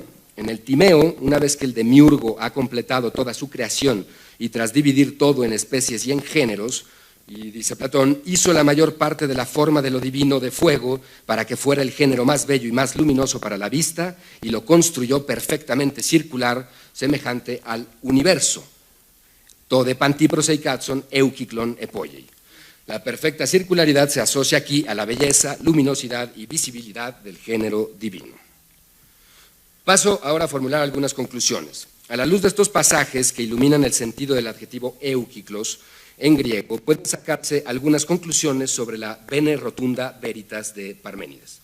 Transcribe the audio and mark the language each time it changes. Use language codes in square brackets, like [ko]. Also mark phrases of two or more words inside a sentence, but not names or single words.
[es] En el Timeo, una vez que el demiurgo ha completado toda su creación y tras dividir todo en especies y en géneros, y dice Platón, hizo la mayor parte de la forma de lo divino de fuego para que fuera el género más bello y más luminoso para la vista, y lo construyó perfectamente circular, semejante al universo. [el] τῷ δὲ παντὶ προσεικάζων εὔκυκλον ἐποίει. [es] La perfecta circularidad se asocia aquí a la belleza, luminosidad y visibilidad del género divino. Paso ahora a formular algunas conclusiones. A la luz de estos pasajes que iluminan el sentido del adjetivo eukiklos en griego, pueden sacarse algunas conclusiones sobre la [la] bene rotunda veritas [es] de Parménides.